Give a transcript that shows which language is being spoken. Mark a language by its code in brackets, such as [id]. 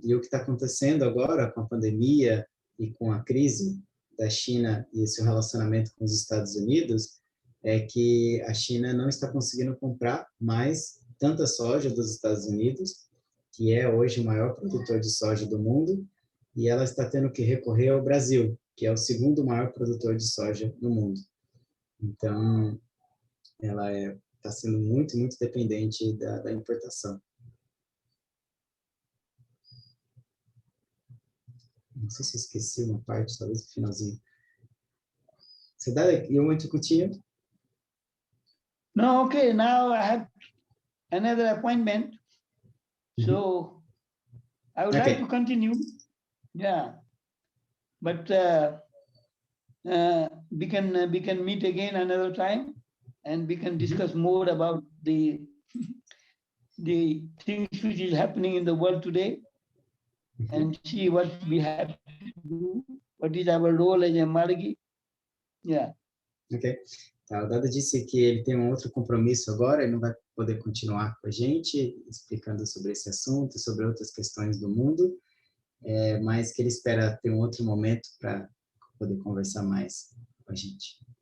[pt] E o que está acontecendo agora com a pandemia e com a crise da China e seu relacionamento com os Estados Unidos é que a China não está conseguindo comprar mais tanta soja dos Estados Unidos, que é hoje o maior produtor de soja do mundo, e ela está tendo que recorrer ao Brasil, que é o segundo maior produtor de soja no mundo. Então, ela está sendo muito, muito dependente da importação. Não sei se eu esqueci uma parte, talvez no finalzinho. [en] So Dada, you want to continue? No, okay, now I have another appointment. So I would like to continue. Yeah. But we can meet again another time and we can discuss more about the things which is happening in the world today and see what we have to do, what is our role as a Margi. Yeah. Ok. [pt] Tá, o Dada disse que ele tem um outro compromisso agora, ele não vai poder continuar com a gente, explicando sobre esse assunto, sobre outras questões do mundo, mas que ele espera ter um outro momento para poder conversar mais com a gente.